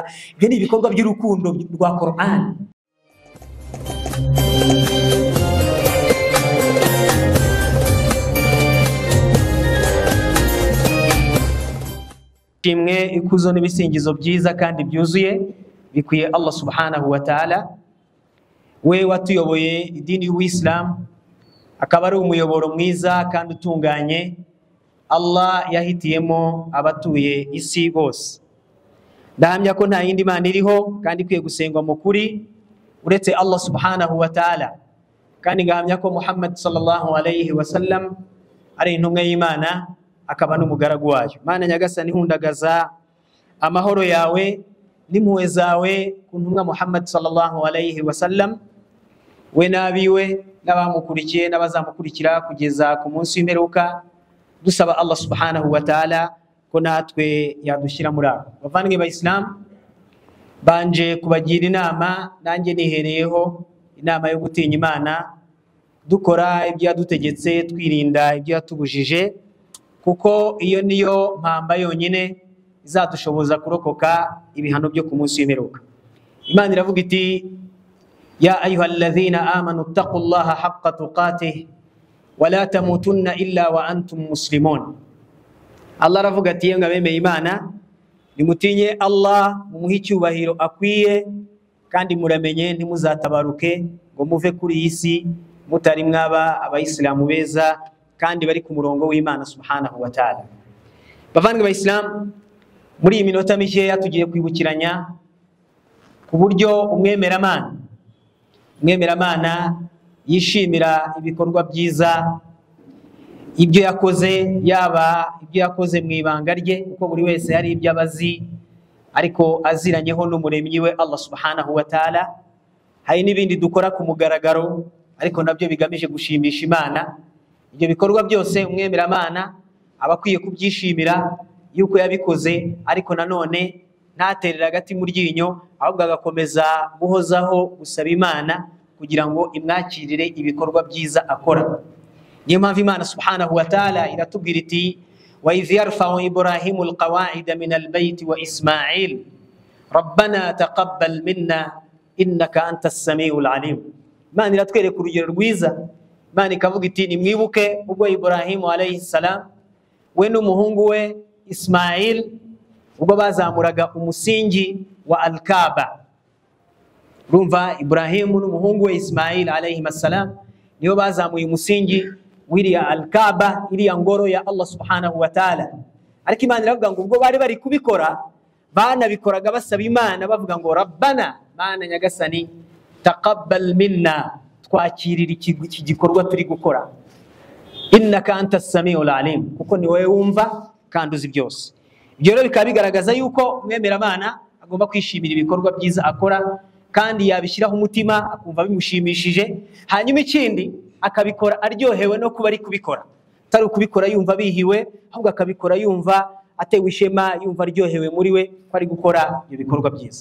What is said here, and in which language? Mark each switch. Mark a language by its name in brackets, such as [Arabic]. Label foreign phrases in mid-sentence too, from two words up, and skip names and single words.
[Kinyarwanda] Ibyo ni ibikorwa by'urukundo rwa Qur'an. Kimwe ikuzo n'ibisingizo byiza kandi byuzuye bikwiye Allah [Arabic] سبحانه وتعالى, [Kinyarwanda] we watuyoboye idini y'Uislam, akaba ari umuyoboro mwiza kandi utunganye. Allah yahitiyemo abatuye isi bose. Ndahamya ko nta yindi mana iriho kandi ikwiye gusengwa mu kuri uretse Allah [Arabic] سبحانه وتعالى, [Kinyarwanda] kandi ngahamya ko Muhammad [Arabic] صلى الله عليه وسلم [Kinyarwanda] ari intumwa y'Imana akaba n'umugaragu wayo. Mana nyagasani, hundagaza amahoro yawe n'impuhwe zawe ku ntumwa Muhammad [Arabic] صلى الله عليه وسلم, [Kinyarwanda] we nabiwe n'abamukurikiye n'abazamukurikira kugeza ku munsi w'imperuka. Dusaba Allah [Arabic] سبحانه وتعالى [Kinyarwanda] ko natwe yadushyira muri abo. Bavandimwe b'Islam, banje kubagira inama, nanjye nihereyeho inama yo gutinya Imana, dukora ibyo yadutegetse, twirinda ibyo yatubujije, kuko iyo niyo mpamba yonyine izadushoboza kurokoka ibihano byo ku munsi w'imperuka. Imana iravuga iti: [Arabic] يا أيها الذين آمنوا اتقوا الله حق تقاته ولا تموتن إلا وأنتم مسلمون. [Kinyarwanda] Allah aravuga ati: yemwe abemeye Imana, nimutinye Allah mumuhe icyubahiro akwiye, kandi muramenye ntimuzatabaruke ngo muve kuri iyi si mutari mwaba abayisilamu beza kandi bari ku murongo w'Imana [Arabic] سبحانه وتعالى. [Kinyarwanda] Bavandimwe b'Islam, muri iyi minota mikeya tugiye kwibukiranya ku buryo umwemeramana yishimira ibikorwa byiza ibyo yakoze, yaba ibyo yakoze mu ibanga rye, kuko buri wese hari ibyo abazi ariko aziranyeho n'umuremyi we Allah [Arabic] سبحانه وتعالى. [Kinyarwanda] Hari n'ibindi dukora ku mugaragaro ariko nabyo bigamije gushimisha Imana. Ibyo bikorwa byose umwemeramana aba akwiye kubyishimira yuko yabikoze, ariko nanone ntaterera agati mu ryinyo, ahubwo agakomeza guhozaho gusaba Imana kugira ngo imwakirire ibikorwa byiza akora. Niyo mpamvu Imana [Arabic] سبحانه وتعالى [Kinyarwanda] iratubwira iti: [Arabic] وإذ يرفع إبراهيم القواعد من البيت وإسماعيل ربنا تقبل منا إنك أنت السميع العليم. [Kinyarwanda] Imana iratwereka urugero rwiza. Imana ikavuga iti: nimwibuke ubwo Ibrahimu [Arabic] عليه السلام [Kinyarwanda] we n'umuhungu we Ismail ubwo bazamuraga umusingi wa Al-Kaaba. Rumva Ibrahimu n'umuhungu we Ismail [Arabic] عليه السلام [Kinyarwanda] niyo bazamuye umusingi wiriya Al-Kaaba, iriya ngoro ya Allah [Arabic] سبحانه وتعالى. [Kinyarwanda] Ariko Imana iravuga ngo ubwo bari kubikora, banabikoraga basaba Imana bavuga ngo Rabbana, Mana nyagasani, [Arabic] تقبل منا, [Kinyarwanda] twakirira iki gikorwa turi gukora, [Arabic] إنك أنت السميع العليم, [Kinyarwanda] kuko ni wowe wumva kandi uzi byose. Ibyo rero bikaba bigaragaza yuko umwemeramana agomba kwishimira ibikorwa byiza akora, kandi yabishyiraho umutima akumva bimushimishije. Hanyuma ikindi akabikora aryohewe no kuba ari kubikora, atari ukubikora yumva bihiwe, ahubwo akabikora yumva atewe ishema, yumva aryohewe muri we ko ari gukora ibyo bikorwa byiza.